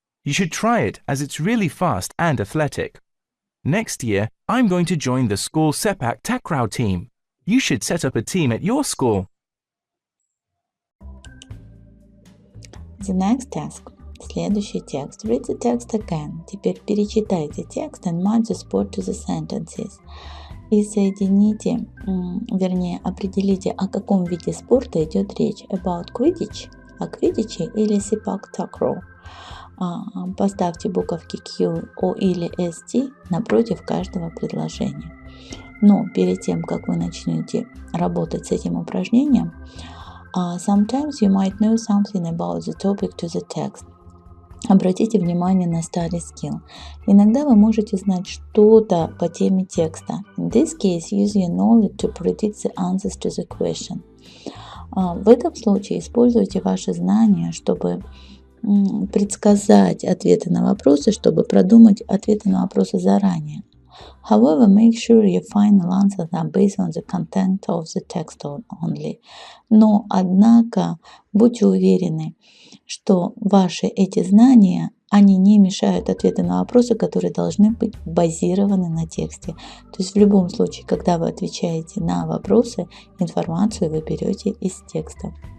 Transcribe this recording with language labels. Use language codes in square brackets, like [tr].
[en] You should try it as it's really fast and athletic. Next year, I'm going to join the school sepak takraw team. You should set up a team at your school. The next task. [ru] Следующий текст. [en] Read the text again. [ru] Теперь перечитайте текст [en] and match the sport to the sentences. [ru] И соедините, определите, о каком виде спорта идет речь. [en] About Quidditch, [ru] о Квиддиче или sepak takraw, Поставьте буковки Q, O или ST напротив каждого предложения. Но перед тем, как вы начнете работать с этим упражнением, [en] sometimes you might know something about the topic to the text. [ru] Обратите внимание на study skill. Иногда вы можете знать что-то по теме текста. [en] In this case, use your knowledge to predict the answers to the question. [ru] В этом случае используйте ваши знания, чтобы предсказать ответы на вопросы, чтобы продумать ответы на вопросы заранее. [en] However, make sure your final answers are based on the content of the text only. [ru] Но, однако, будьте уверены, что ваши эти знания, они не мешают ответы на вопросы, которые должны быть базированы на тексте. То есть в любом случае, когда вы отвечаете на вопросы, информацию вы берете из текста.